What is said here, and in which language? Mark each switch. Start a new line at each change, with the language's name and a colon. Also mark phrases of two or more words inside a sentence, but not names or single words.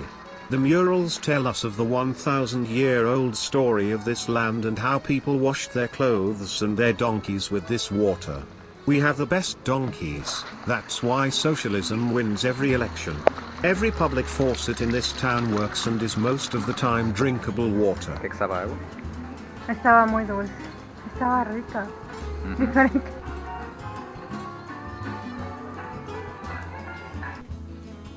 English: The murals tell us of the 1,000-year-old story of this land and how people washed their clothes and their donkeys with this water. We have the best donkeys, that's why socialism wins every election. Every public faucet in this town works and is most of the time drinkable water.
Portuguese: O que é que sabe a água?
Spanish: Estaba muy dulce. Estaba rica. Diferente.